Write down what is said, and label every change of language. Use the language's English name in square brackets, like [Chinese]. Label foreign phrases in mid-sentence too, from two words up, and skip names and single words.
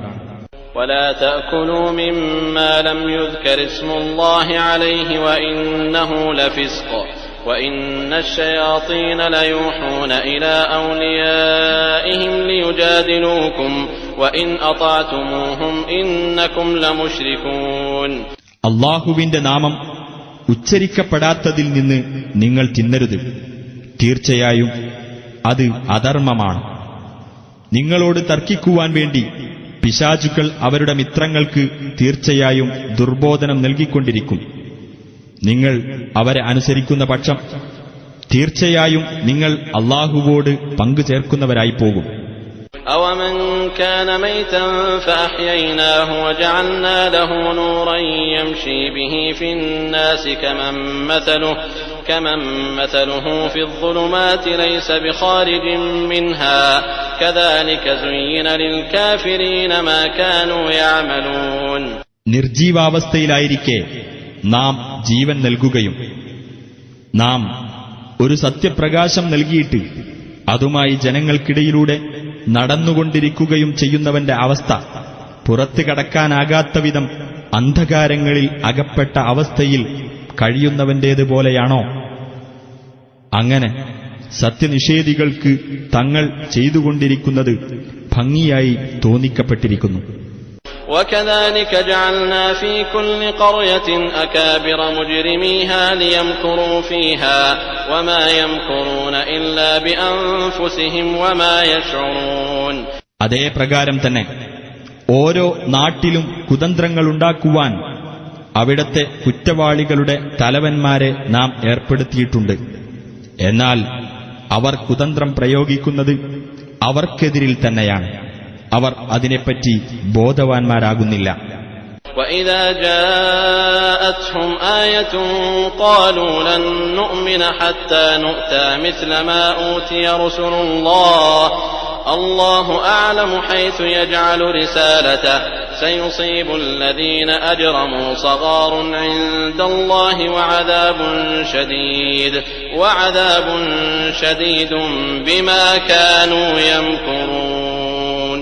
[Arabic] ولا تأكلوا مما لم يذكر اسم الله عليه وإنه لفسق وإن الشياطين ليوحون إلى أوليائهم ليجادلوكم وإن أطعتموهم إنكم لمشركون. [Malayalam] അല്ലാഹുവിന്റെ നാമം ഉച്ചരിക്കപ്പെടാത്തതിൽ നിന്ന് നിങ്ങൾ തിന്നരുത്. തീർച്ചയായും അത് അധർമ്മമാണ്. നിങ്ങളോട് തർക്കിക്കുവാൻ വേണ്ടി പിശാചുക്കൾ അവരുടെ മിത്രങ്ങൾക്ക് തീർച്ചയായും ദുർബോധനം നൽകിക്കൊണ്ടിരിക്കും. നിങ്ങൾ അവരെ അനുസരിക്കുന്ന പക്ഷം തീർച്ചയായും നിങ്ങൾ അല്ലാഹുവോട് പങ്കു ചേർക്കുന്നവരായി പോകും. [Arabic] أَوَمَنْ كَانَ مَيْتًا فَأَحْيَيْنَاهُ وَجَعَلْنَا لَهُ نُورًا يَمْشِي بِهِ فِي النَّاسِ كَمَنْ مَثَلُهُ فِي الظُّلُمَاتِ لَيْسَ بِخَارِجٍ مِنْهَا كَذَلِكَ زُيِّنَ لِلْكَافِرِينَ مَا كَانُوا يَعْمَلُونَ. [Malayalam] നിർജീവാവസ്ഥയിലായിരിക്കെ നാം ജീവൻ നൽകുകയും നാം ഒരു സത്യപ്രകാശം നൽകിയിട്ട് അതുമായി ജനങ്ങൾക്കിടയിലൂടെ നടന്നുകൊണ്ടിരിക്കുകയും ചെയ്യുന്നവന്റെ അവസ്ഥ പുറത്തു കടക്കാനാകാത്ത വിധം അന്ധകാരങ്ങളിൽ അകപ്പെട്ട അവസ്ഥയിൽ കഴിയുന്നവന്റേതുപോലെയാണോ? അങ്ങനെ സത്യനിഷേധികൾക്ക് തങ്ങൾ ചെയ്തുകൊണ്ടിരിക്കുന്നത് ഭംഗിയായി തോന്നിക്കപ്പെട്ടിരിക്കുന്നു. [Arabic] وَكَذَلِكَ جَعَلْنَا فِي كُلِّ قَرْيَةٍ أَكَابِرَ مُجْرِمِيهَا لِيَمْكُرُوا فِيهَا وَمَا يَمْكُرُونَ إِلَّا بِأَنفُسِهِمْ وَمَا يَشْعُرُونَ. [Malayalam] അതേ പ്രകാരം തന്നെ ഓരോ നാട്ടിലും കുതന്ത്രങ്ങളുണ്ടാക്കുവാൻ അവിടത്തെ കുറ്റവാളികളുടെ തലവന്മാരെ നാം ഏർപ്പെടുത്തിയിട്ടുണ്ട്. എന്നാൽ അവർ കുതന്ത്രം പ്രയോഗിക്കുന്നത് അവർക്കെതിരിൽ തന്നെയാണ്. അവർ അതിനെപ്പറ്റി ബോധവാന്മാരാകുന്നില്ല. [Arabic] وَإِذَا جَاءَتْهُمْ آيَةٌ قَالُوا لَن نُّؤْمِنَ حَتَّى نُؤْتَىٰ مِثْلَ مَا أُوتِيَ رُسُلُ اللَّهِ اللَّهُ أَعْلَمُ حَيْثُ يَجْعَلُ رِسَالَتَهُ سَيُصِيبُ الَّذِينَ أَجْرَمُوا صَغَارٌ عِندَ اللَّهِ وَعَذَابٌ شَدِيدٌ بِمَا كَانُوا يَمْكُرُونَ.